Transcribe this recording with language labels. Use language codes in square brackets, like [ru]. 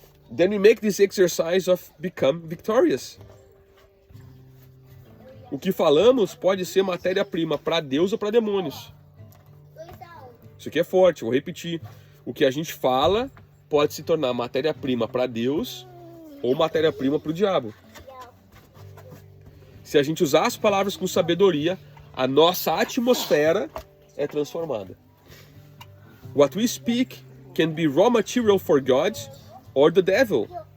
[en] Then we make this exercise of become victorious. [pt] O que falamos pode ser matéria-prima para Deus ou para demônios. Isso aqui é forte, vou repetir. O que a gente fala pode se tornar matéria-prima para Deus ou matéria-prima para o diabo. Se a gente usar as palavras com sabedoria, a nossa atmosfera é transformada. [en] What we speak can be raw material for God or the devil.